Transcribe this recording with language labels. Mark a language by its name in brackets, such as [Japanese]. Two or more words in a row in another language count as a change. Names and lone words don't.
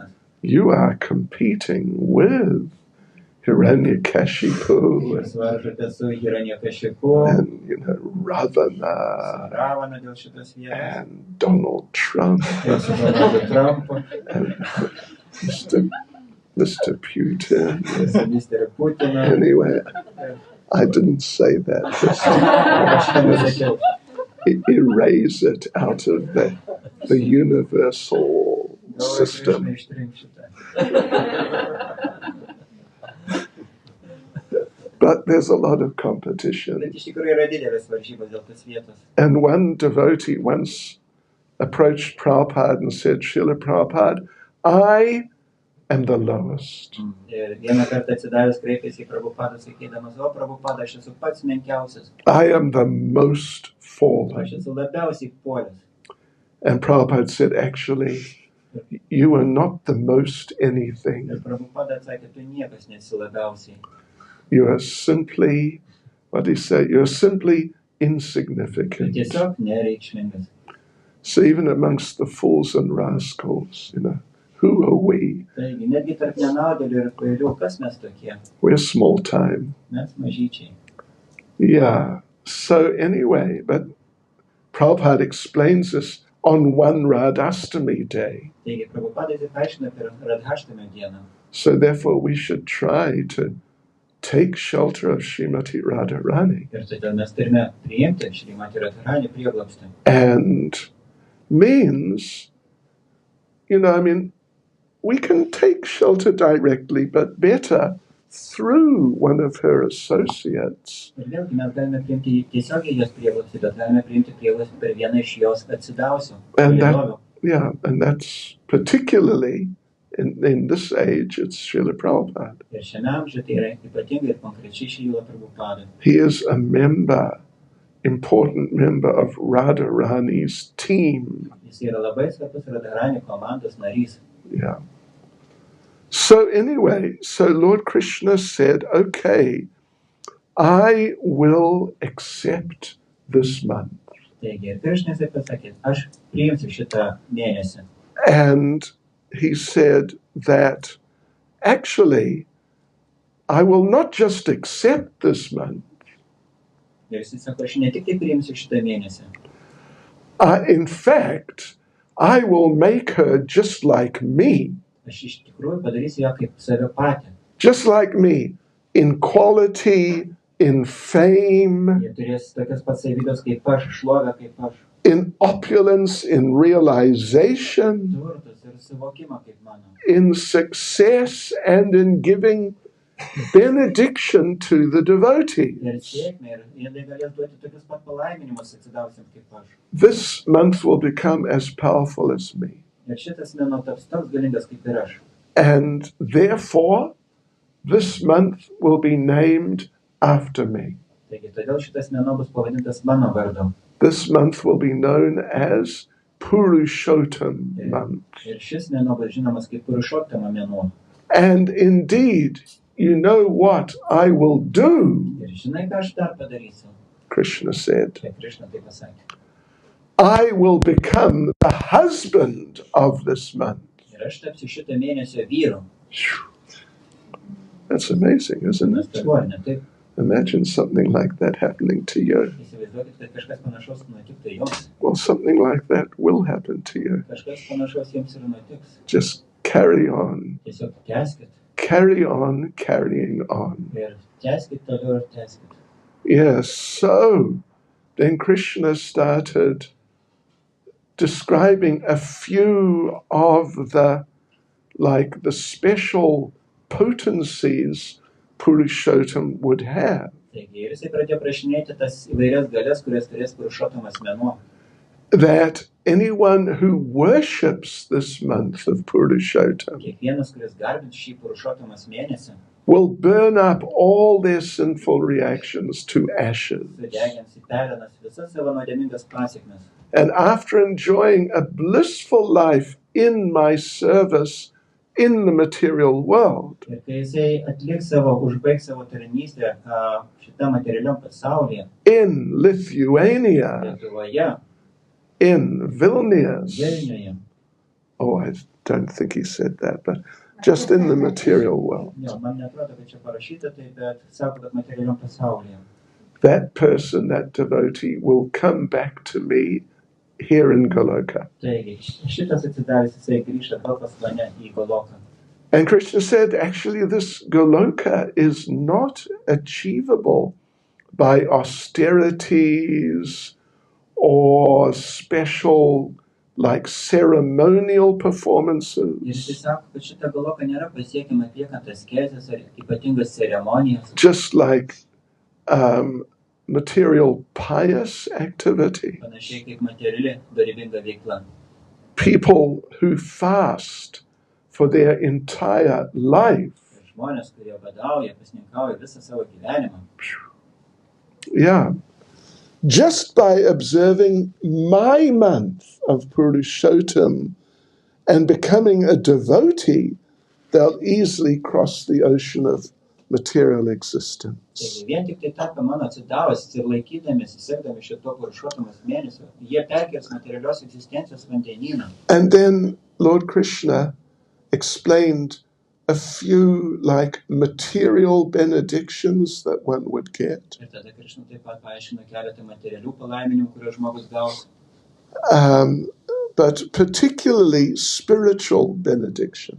[English] You are competing with Hiranyakashipu [Lithuanian] Jūs varžote su Hiranyakashipu, [English] and Ravana [Lithuanian] su Ravana dėl šitos vietos, [English] and Donald Trump [Lithuanian] ir su Donaldu Trumpu, [English] and Mr. Putin. [Lithuanian] ir su Mr. Putinu. [English] Anyway, I didn't say that. Just [Lithuanian] Aš to nesakiau. [English] erase it out of the universal system. [Lithuanian] Galvoju, ištrink šitą. [English] But there's a lot of competition. [Lithuanian] Bet iš tikrųjų yra didelės varžybos dėl tos vietos. [English] And one devotee once approached Prabhupada and said, Srila Prabhupada, I am the lowest. [Lithuanian] Ir vieną kartą atsidavęs kreipėsi į Prabhupadą, sakydamas, o Prabhupada, aš esu pats menkiausias. [English] I am the most fallen. [Lithuanian] Aš esu labiausiai puolęs. [English] And Prabhupada said, actually, you are not the most anything. [Lithuanian] Ir Prabhupada atsakė, tu niekas nesi labiausiai. [English] You are simply, what did he say? You're simply [Lithuanian] Tu [English] insignificant. [Lithuanian] tiesiog nereikšmingas. [English] So even amongst the fools and rascals, who are we? [Lithuanian] Taigi, netgi tarp nenaudėlių ir kvailių, kas mes tokie? [English] We're small time. [Lithuanian] Mes mažyčiai. [English] Yeah. So anyway, but Prabhupada explains this on one Radhastami day. [Lithuanian] Taigi, Prabhupada aiškina per Radhaštamio dieną. [English] So therefore we should try to take shelter of Srimati Radharani. [Lithuanian] Ir todėl mes turime priimti Šrimati Radharani prieglobstį. [English] And means, we can take shelter directly, but better through one of her associates. [Lithuanian] Ir vėlgi mes galime priimti tiesiogiai jos prieglobstį, bet galime priimti prieglobstį per vieną iš jos atsidavusių. [English] And that's particularly in this age, it's Srila Prabhupada. [Lithuanian] Ir šiame amžiuje tai yra ypatingai ir konkrečiai Srila Prabhupada. [English] He is a important member of Radharani's team. [Lithuanian] Jis yra labai svarbus Radharani komandos narys. [English] Yeah. So anyway, Lord Krishna said, okay, I will accept this month. [Lithuanian] Taigi, ir Krišnas pasakė, aš priimsiu šitą mėnesį. [English] And he said that actually, I will not just accept this month. [Lithuanian] Ir jis sako, aš ne tik tai priimsiu šitą mėnesį. [English] In fact, I will make her just like me. [Lithuanian] Aš iš tikrųjų padarysiu ją kaip save patį. [English] Just like me, in quality, in fame, [Lithuanian] Jie turės tokias pats savybės kaip aš, šlovę kaip aš. [English] in opulence, in realization, [Lithuanian] Turtus ir suvokimą kaip mano. [English] in success, and in giving benediction to the devotees. [Lithuanian] Ir sėkmė, ir jie galės duoti tokius pat palaiminimus atsidavusiems kaip aš. [English] This month will become as powerful as me. [Lithuanian] Ir šitas mėnuo taps toks galingas kaip ir aš. [English] And therefore, this month will be named after me. [Lithuanian] Taigi, todėl šitas mėnuo bus pavadintas mano vardu. [English] This month will be known as Purushottama month. [Lithuanian] Ir šis mėnuo bus žinomas kaip Purushottama mėnuo. [English] And indeed, you know what I will do, [Lithuanian] Ir žinai, ką aš dar padarysiu? [English] Krishna said. [Lithuanian] Tai Krišna tai pasakė. [English] I will become the husband of this month. [Lithuanian] Ir aš tapsiu šitą mėnesio vyru. [English] That's amazing, isn't it? [Lithuanian] Nuostabu, ne taip? [English] Imagine something like that happening to you. [Lithuanian] Įsivaizduokit, kad kažkas panašaus nutiktų jums. [English] Well, something like that will happen to you. [Lithuanian] Kažkas panašaus jums ir nutiks. [English] Just carry on. [Lithuanian] Tiesiog tęskit. [English] Carry on, carrying on. [Lithuanian] Ir tęskit toliau ir tęskit. [English] Yes, so then Krishna started describing a few of the special potencies Purushottam would have. [Lithuanian] Taigi, ir jisai pradėjo prašinėti tas įvairias galias, kurias turės Purushottamas mėnuo. [English] That anyone who worships this month of Purushottam [Lithuanian] Kiekvienas, kuris garbins šį Purushottamas mėnesį, [English] will burn up all their sinful reactions to ashes. [Lithuanian] sudegins į perenas visas savo nuodėmingas pasiekmes. [English] And after enjoying a blissful life in my service in the material world, [Lithuanian] Ir kai jisai užbaigs savo tarnystę šitam materialiam pasaulyje, [English] in Lithuania, [Lithuanian] Lietuvoje, [English] in Vilnius, [Lithuanian] Vilniuje, [English] oh, I don't think he said that, but just in the material world, [Lithuanian] man neatrodo, kad čia parašyta tai, bet sako, kad materialiam pasaulyje. [English] that person, that devotee, will come back to me here in Goloka. [Lithuanian] Taigi, šitas atsidavęs jisai grįžta atgal pas mane į Goloką. [English] And Krishna said, actually, this Goloka is not achievable by austerities or special, ceremonial performances. [Lithuanian] Ir jisai sako, kad šita Goloka nėra pasiekiama atliekant askezes ar ypatingas ceremonijas. [English] Just like material pious activity. [Lithuanian] Panašiai kaip materiali dorybinga veikla. [English] People who fast for their entire life. [Lithuanian] Ir žmonės, kurie badauja, pasninkauja visą savo gyvenimą. [English] Yeah. Just by observing my month of Purushottam And becoming a devotee, they'll easily cross the ocean of material existence. [Lithuanian] Taigi vien tik tai tapę mano atsidavus ir laikydamėsi, sekdami šito Purushottamos mėnesio, jie perkels materialios egzistencijos vandenyną. [English] And then Lord Krishna explained a few like material benedictions that one would get. [Lithuanian] Ir tada Krishna taip pat paaiškino keletą materialių palaiminimų, kuriuos žmogus gaus. [English] But particularly spiritual benediction.